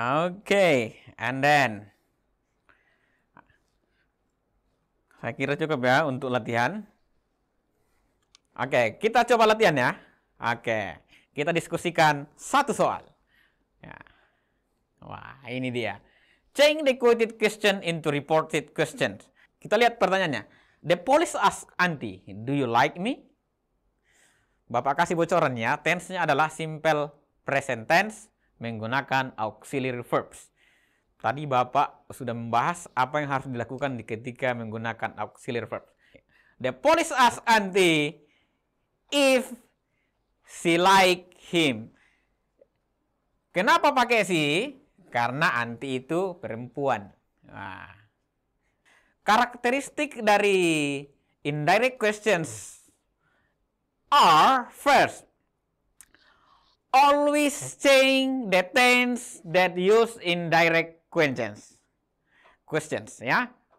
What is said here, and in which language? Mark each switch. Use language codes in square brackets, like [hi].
[id] Oke, [en] and then [id] saya kira cukup ya untuk latihan. Oke, kita coba latihan ya. Oke, kita diskusikan satu soal. Ya. Wah, ini dia. [en] Change the quoted question into reported questions. [id] Kita lihat pertanyaannya. [en] The police asked Auntie, do you like me? [id] Bapak kasih bocorannya, tense-nya adalah simple present tense menggunakan auxiliary verbs. Tadi Bapak sudah membahas apa yang harus dilakukan ketika menggunakan auxiliary verb. [en] The police asked Auntie if she like him. [id] Kenapa pakai si? Karena Auntie itu perempuan. Nah, karakteristik dari [en] indirect questions are first, always change the tense that use indirect questions ya.